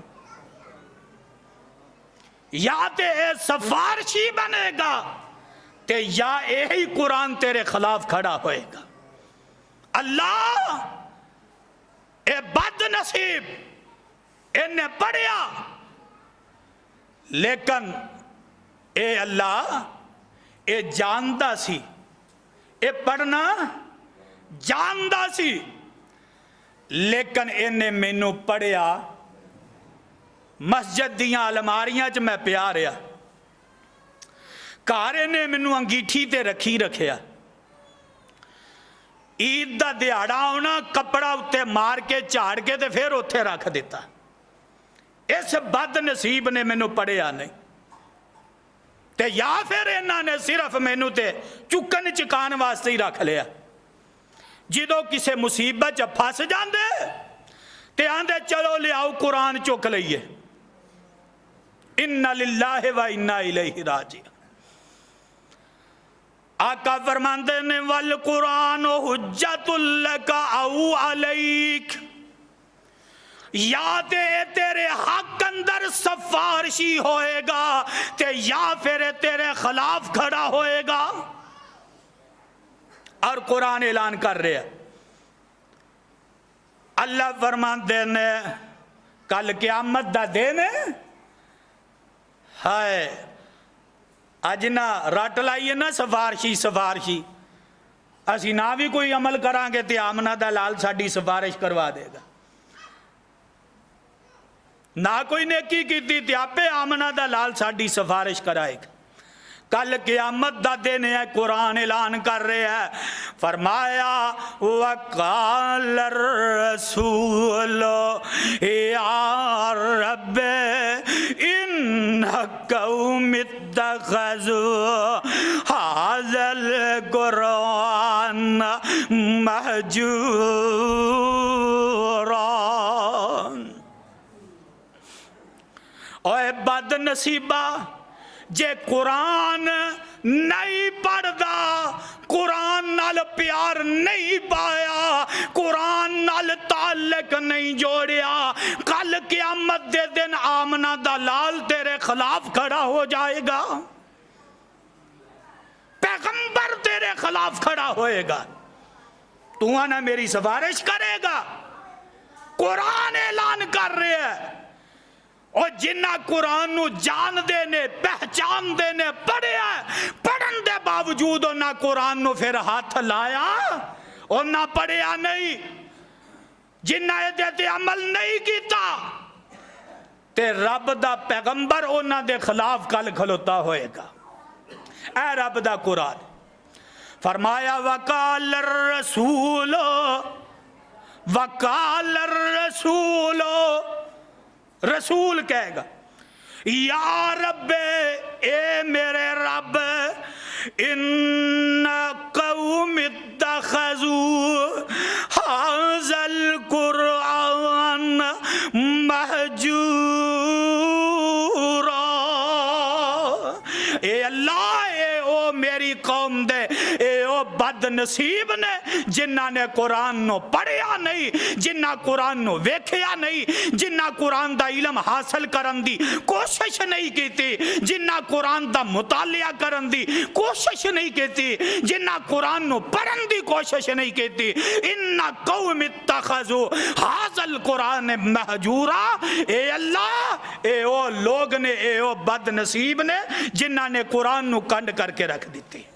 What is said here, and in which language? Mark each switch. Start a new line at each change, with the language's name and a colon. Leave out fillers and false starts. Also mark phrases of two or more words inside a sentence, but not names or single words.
Punjabi: یا تے سفارشی بنے گا تے یا یہی قرآن تیرے خلاف کھڑا ہوئے گا اللہ اے بد نصیب انہیں پڑھیا لیکن اے اللہ اے جاندا سی اے پڑھنا جاندا سی لیکن انہیں مینوں پڑھیا مسجد دیاں الماریاں چ میں پیا رہا گھر انہیں مینوں انگیٹھی تے رکھی رکھیا عید دا دیہڑا ہونا کپڑا اتے مار کے جھاڑ کے تے پھر اتھے رکھ دیتا اس بد نصیب نے مینوں پڑھیا نہیں تے یا پھر انہاں نے صرف مینوں تے چکن چکان واسطے ہی رکھ لیا جدو کسے مصیبت چ پھس جاندے تے آندے چلو لے آؤ قرآن چک لئیے
Arabic: اِنَّ لِلَّهِ وَإِنَّا إِلَيْهِ راجعون
Punjabi: آقا فرماندے نے
Arabic: والقرآن حجت لک او علیک
Punjabi: یا تے تیرے حق اندر سفارشی ہوئے گا تے یا پھر تیرے خلاف کھڑا ہوئے گا اور قرآن اعلان کر رہے ہیں اللہ فرماندے نے کل قیامت دا دن ہائے اج نہ رٹ لائیے نا سفارشی اسی نہ بھی کوئی عمل کران گے تے آمنہ دا لال ساڈی سفارش کروا دے گا نہ کوئی نیکی کیتی تے آپے آمنہ دا لال ساڈی سفارش کرائے گا کل قیامت دا دن ہے قرآن اعلان کر رہے ہیں فرمایا وقال
Arabic: الرسول یا رب ان قوم اتخذوا هذا القرآن مہجورا۔
Punjabi: اوے بد نصیبہ جے قرآن نہیں پڑھدا، قرآن نال پیار نہیں پایا، قرآن نال تعلق نہیں جوڑیا، کل قیامت دے دن آمنہ دا لال تیرے خلاف کھڑا ہو جائے گا، پیغمبر تیرے خلاف کھڑا ہوئے گا، تو آنا میری سفارش کرے گا۔ قرآن اعلان کر رہے ہیں، اور جنہ قرآن نو جان دینے پہچان دینے پڑھیا پڑھن دے باوجود نہ قرآن نو پھر ہاتھ لایا اور نہ پڑھیا نہیں، جنہ تے عمل نہیں کیتا تے رب دا پیغمبر انہ دے خلاف کل کھلوتا ہوئے گا۔ اے رب دا قرآن فرمایا
Arabic: وقال الرسول
Punjabi: رسول کہے گا یا رب اے میرے رب
Arabic: ان قوم اتخذوا هذا القرآن مہجورا۔
Punjabi: اے اللہ اے او میری قوم دے اے او بد نصیب نے جنہ نے قرآن نو پڑھیا نہیں، جنہ قرآن نو ویکھیا نہیں، جنہ قرآن دا علم حاصل کرن دی کوشش نہیں کیتی، جنہ قرآن دا مطالعہ کرن دی کوشش نہیں کیتی، جنہ قرآن نو پڑھن دی کوشش نہیں کیتی۔
Arabic: ان قوم اتخذوا هذا القرآن مہجورا،
Punjabi: اے اللہ اے او لوگ نے اے او بد نصیب نے جنہ نے قرآن نو کنڈ کر کے رکھ دیتی۔